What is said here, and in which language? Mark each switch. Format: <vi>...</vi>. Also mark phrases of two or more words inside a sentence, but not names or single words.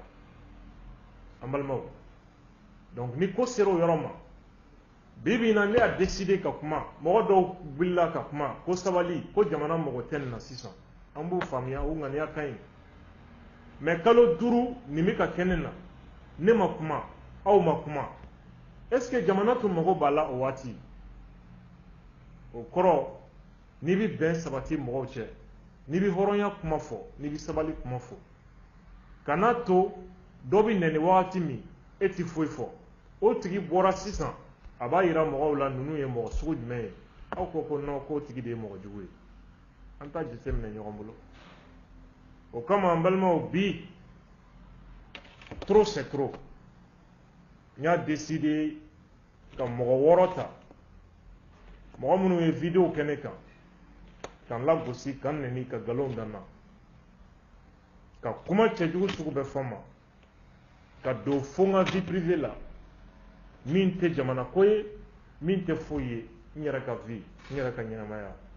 <bm>An balimaw, donc ni ko sera o yɔrɔ ma, bi bi in na ne y'a décider ka kuma, mɔgɔ dɔw wulila ka kuma ko sabali, ko jamana mɔgɔ tɛ nin na sisan. An b'u faamuya, u ŋaniya ka ɲi. Mais kalo 5 nin bɛ ka kɛ ne na, ne ma kuma, aw ma kuma.</bm> <fr>Est-ce que</fr> <bm>jamana tun mago b'a la o waati? O kɔrɔ n'i bɛ bɛn sabati mɔgɔw cɛ, n'i bɛ hɔrɔnya kuma fɔ, n'i bɛ sabali kuma fɔ, kana to dɔ bɛ nɛni wagati min e tɛ foyi fɔ, o tigi bɔra sisan a b'a yira mɔgɔw la ninnu ye mɔgɔ sugu jumɛn ye, aw ko non k'o tigi de ye mɔgɔ jugu ye. an t'a jateminɛ ɲɔgɔn bolo. O kama an balimaw bi</bm> <fr>trop c'est trop.</fr> <bm>N y'a décidé ka mɔgɔ 6 ta, mɔgɔ minnu ye vidéo kɛ ne kan, k'an lagosi k'an nɛni ka nkalon da n na, ka kuma cɛjugu sugu bɛɛ fɔ n ma, ka don fo n ka</bm> <fr>vie privée</fr> <bm>la min tɛ jamana ko ye, min tɛ foyi ye n yɛrɛ ka vie, n yɛrɛ ka ɲɛnamaya.</bm>